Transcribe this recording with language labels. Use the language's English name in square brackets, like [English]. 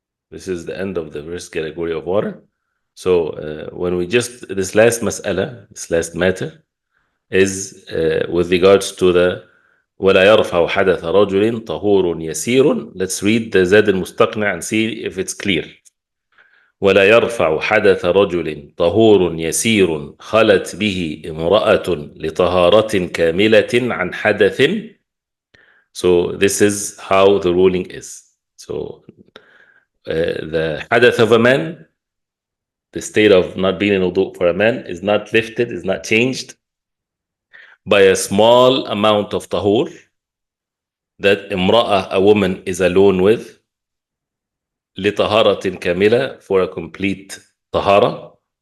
[English] This is the end of the first category of water. So when we just, this last mas'ala, this last matter, is with regards to the [Arabic] ولا يرفع حدث رجل طهور يسير. [English] Let's read the زاد المستقنع and see if it's clear. [Arabic] ولا يرفع حدث رجل طهور يسير خلت به امرأة لطهارة كاملة عن حدث. [English] So this is how the ruling is. So the حدث of a man, the state of not being in wudu for a man, is not lifted, is not changed by a small amount of tahur that imra'ah, a woman, is alone with, [Arabic] لطهارة كاملة, [English] for a complete tahara,